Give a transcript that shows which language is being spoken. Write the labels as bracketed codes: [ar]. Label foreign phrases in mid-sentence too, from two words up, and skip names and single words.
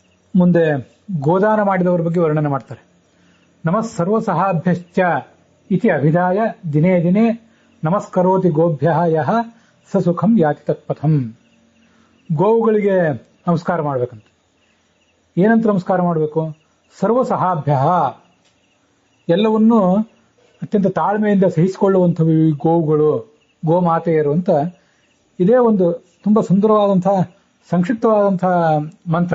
[kn] ಮುಂದೆ ಗೋದಾನ ಮಾಡಿದವರ ಬಗ್ಗೆ ವರ್ಣನೆ ಮಾಡ್ತಾರೆ. [sa] ನಮಃ ಸರ್ವಸಹಾಭ್ಯಶ್ಚ ಇತಿ ಅಭಿಧಾಯ ದಿನೇ ದಿನೇ ನಮಸ್ಕರೋತಿ ಗೋಭ್ಯ ಯಹ ಸ ಸುಖಂ ಯಾತಿ ತತ್ಪಥಂ. [kn] ಗೋವುಗಳಿಗೆ ನಮಸ್ಕಾರ ಮಾಡಬೇಕಂತ. ಏನಂತ ನಮಸ್ಕಾರ ಮಾಡಬೇಕು? ಸರ್ವಸಹಾಭ್ಯ, ಎಲ್ಲವನ್ನೂ ಅತ್ಯಂತ ತಾಳ್ಮೆಯಿಂದ ಸಹಿಸಿಕೊಳ್ಳುವಂಥವು ಈ ಗೋವುಗಳು, ಗೋಮಾತೆಯರು ಅಂತ. ಇದೇ ಒಂದು ತುಂಬಾ ಸುಂದರವಾದಂತಹ ಸಂಕ್ಷಿಪ್ತವಾದಂತಹ ಮಂತ್ರ.